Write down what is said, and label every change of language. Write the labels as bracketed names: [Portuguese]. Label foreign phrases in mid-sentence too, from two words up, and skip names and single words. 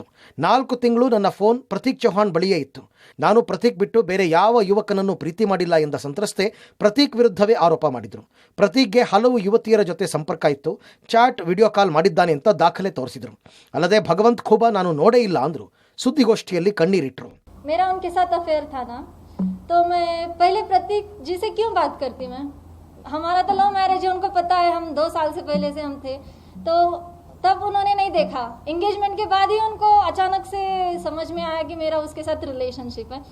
[Kannada] 4 ತಿಂಗಳು ನನ್ನ ಫೋನ್ ಪ್ರತೀಕ್ ಚೌಹಾಣ್ ಬಳಿಯೇ ಇತ್ತು. ನಾನು ಪ್ರತೀಕ್ ಬಿಟ್ಟು ಬೇರೆ ಯಾವ ಯುವಕನನ್ನು ಪ್ರೀತಿ ಮಾಡಿಲ್ಲ ಎಂದ ಸಂತ್ರಸ್ತೆ ಪ್ರತೀಕ್ ವಿರುದ್ಧವೇ ಆರೋಪ ಮಾಡಿದರು. ಪ್ರತೀಕ್ಗೆ ಹಲವು ಯುವತಿಯರ ಜೊತೆ ಸಂಪರ್ಕ ಇತ್ತು, ಚಾಟ್, [English] video call [Kannada] ಮಾಡಿದ್ದಾನೆ ಅಂತ ದಾಖಲೆ ತೋರಿಸಿದರು. ಅಲ್ಲದೆ ಭಗವಂತ್ ಖೂಬಾ ನಾನು ನೋಡೇ ಇಲ್ಲ ಅಂದರು. ಸುದ್ದಿಗೋಷ್ಠಿಯಲ್ಲಿ ಕಣ್ಣೀರಿಟ್ಟರು. [Hindi] मेरा उनके साथ अफेयर था ना, तो मैं पहले प्रतीक जी से क्यों बात करती? मैं हमारा तो [English] love marriage [Hindi] है, उनको पता है, हम 2 साल से पहले से हम थे, तो तब उन्होंने नहीं देखा. एंगेजमेंट के बाद ही उनको अचानक से समझ में आया कि मेरा उसके साथ रिलेशनशिप है.